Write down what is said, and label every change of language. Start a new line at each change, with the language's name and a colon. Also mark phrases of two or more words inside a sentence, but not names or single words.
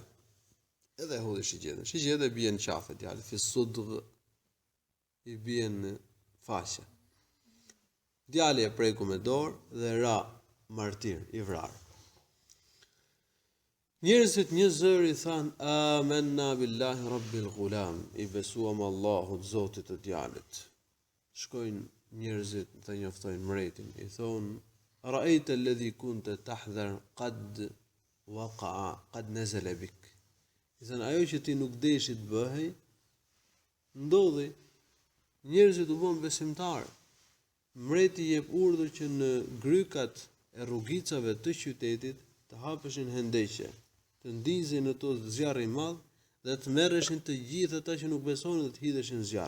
Albanian: Edhe e hodhi shigjetën. Shigjeta bie në qafë djalit,
Arabic: في صدغه,
Albanian: i bie në faqe. Djali e preku me dorë dhe ra martir, i vrar. Njerëzit një zër i than,
Arabic: آمنا بالله رب الغلام,
Albanian: i besuam Allahut, Zotit të djalit. Shkojnë njerëzit dhe njoftojnë mbretin, i thonë,
Arabic: رأيت الذي كنت تحذر قد وقع قد نزل بك.
Albanian: I thënë, ajo që ti nuk deshi të bëhej, ndodhi, njerëzit u bën besimtar. Mbreti jep urdhër që në grykat e rrugicave të qytetit të hapeshin hendeqe, të ndizin në to zjarri i madh dhe të merreshin të gjithë ata që nuk besonin dhe të hidheshin zjarr.